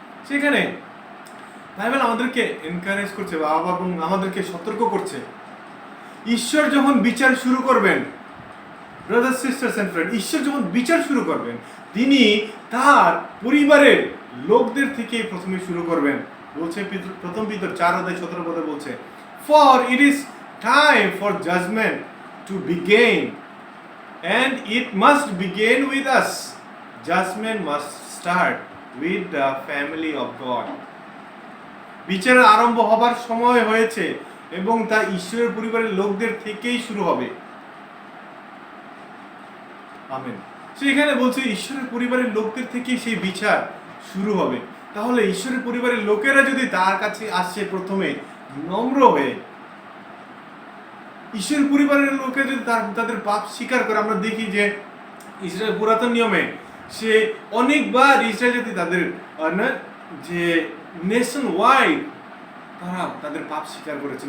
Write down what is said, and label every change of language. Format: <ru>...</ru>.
<bn>সেখানে বাইবেল আমাদেরকে এনকারেজ করছে বা আমাদেরকে সতর্ক করছে, ঈশ্বর যখন বিচার শুরু করবেন,</bn> <en>brothers sisters and friend,</en> <bn>ঈশ্বর যখন বিচার শুরু করবেন, তিনি তার পরিবারের লোকদের থেকে প্রথমে শুরু করবেন। বলছে প্রথম পিতর 4 অধ্যায় 17 পদে বলছে,</bn> <en>for it is time for judgment to begin and it must begin with us. Judgment must start with the family of God.</en> <bn>বিচারের আরম্ভ হবার সময় হয়েছে এবং তা ঈশ্বরের পরিবারের লোকদের থেকেই শুরু হবে। আমেন। সেখানে বলছে ঈশ্বরের পরিবারের লোকদের থেকেই সেই বিচার শুরু হবে। তাহলে ঈশ্বরের পরিবারের লোকেরা যদি তার কাছে আসছে প্রথমে নম্র হয়ে, ঈশ্বরের পরিবারের লোকেরা যদি তাদের পাপ স্বীকার করে, আমরা দেখি যে ইসরায়েল পুরাতন নিয়মে সে অনেকবার ইসরায়েল যদি তাদের যে নেশন ওয়াইড তারা তাদের পাপ স্বীকার করেছে।</bn>